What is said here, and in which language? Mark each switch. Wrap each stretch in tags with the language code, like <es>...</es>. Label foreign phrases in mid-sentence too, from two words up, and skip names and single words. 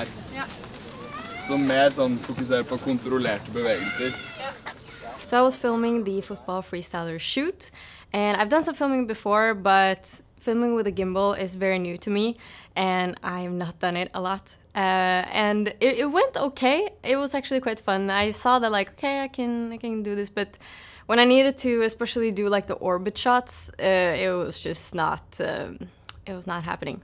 <no>Ja. Som mer sånn fokuserer på kontrollerte bevegelser. Ja.</no> <en>So I was filming the football freestyler shoot, and I've done some filming before, but filming with a gimbal is very new to me, and I've not done it a lot. And it went okay. It was actually quite fun. I saw that like, okay, I can do this, but when I needed to especially do like the orbit shots, it was just not it was not happening.</en>